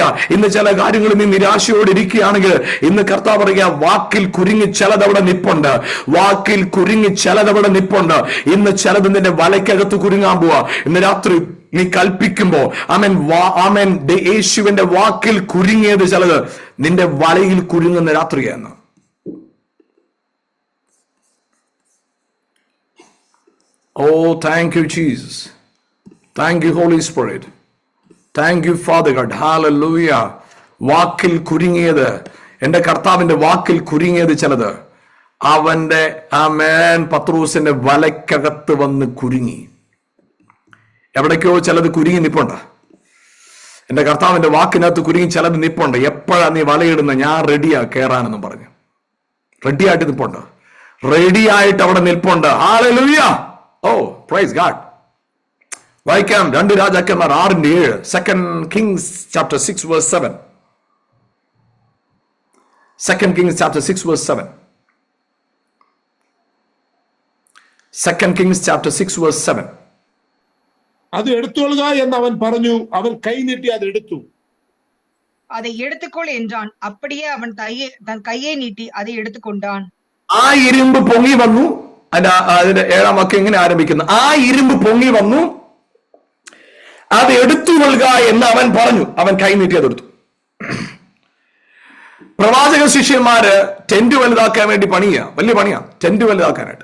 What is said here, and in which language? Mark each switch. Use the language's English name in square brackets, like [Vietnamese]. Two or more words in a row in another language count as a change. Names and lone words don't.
[Malayalam] ഇന്ന് ചില കാര്യങ്ങളിൽ നീ നിരാശയോടെ ഇരിക്കുകയാണെങ്കിൽ ഇന്ന് കർത്താവ് പറയുക, വാക്കിൽ കുരുങ്ങി ചിലതവിടെ നിപ്പുണ്ട്. വാക്കിൽ കുരുങ്ങി ചിലതവിടെ നിപ്പുണ്ട്. ഇന്ന് ചിലത് നിന്റെ വലയ്ക്കകത്ത് കുരുങ്ങാൻ പോവാ. ഇന്ന് രാത്രി നീ കൽപ്പിക്കുമ്പോ യേശുവിന്റെ വാക്കിൽ കുരുങ്ങിയത് ചിലത് നിന്റെ വലയിൽ കുരുങ്ങുന്ന രാത്രിയാണ്. [English] Oh, thank you, Jesus. Thank you, Holy Spirit. Thank you, Father God. Hallelujah. [Malayalam] വാക്കിൽ കുരുങ്ങിയത്, എന്റെ കർത്താവിന്റെ വാക്കിൽ കുരുങ്ങിയത് ചിലത് അവന്റെ പത്രോസിന്റെ വലയ്ക്കകത്ത് വന്ന് കുരുങ്ങി. എവിടേക്കോ ചിലത് കുരുങ്ങി നിപ്പുണ്ട്. എന്റെ കർത്താവിന്റെ വാക്കിനകത്ത് കുരുങ്ങി ചിലത് നിപ്പുണ്ട്. എപ്പോഴാ നീ വലയിടുന്ന? ഞാൻ റെഡിയാ കയറാനെന്നും പറഞ്ഞു റെഡിയായിട്ട് നിപ്പുണ്ട്. റെഡിയായിട്ട് അവിടെ നിൽപ്പുണ്ട്. ഹല്ലേലൂയ. ഓ, [English] Praise God. [Malayalam] വായിക്കാം 2 രാജാക്കന്മാർ 6:7. [English] 2 Kings chapter 6 verse 7. 2 Kings chapter 6 verse 7. 2 Kings chapter 6 verse 7. [Malayalam] അത് എടുത്തുകൊള്ളുക എന്ന് അവൻ പറഞ്ഞു. അവൻ കൈ നീട്ടി അത് എടുത്തു. [Tamil] அதை எடுத்துக்கொள் என்றான். அப்படியே அவன் தன் கையை நீட்டி அதை எடுத்துக்கொண்டான். [Malayalam] ആ ഇരുമ്പ് പൊങ്ങി വന്നു. അതിന്റെ 7ാം വാക്യം ഇങ്ങനെ ആരംഭിക്കുന്നു, ആ ഇരുമ്പ് പൊങ്ങി വന്നു, അത് എടുത്തുകൊള്ളുക എന്ന് അവൻ പറഞ്ഞു. അവൻ കൈ നീട്ടി അതെടുത്തു. പ്രവാചക ശിഷ്യന്മാര് ടെന്റ് വലുതാക്കാൻ വേണ്ടി വലിയ പണിയാ ടെന്റ് വലുതാക്കാനായിട്ട്.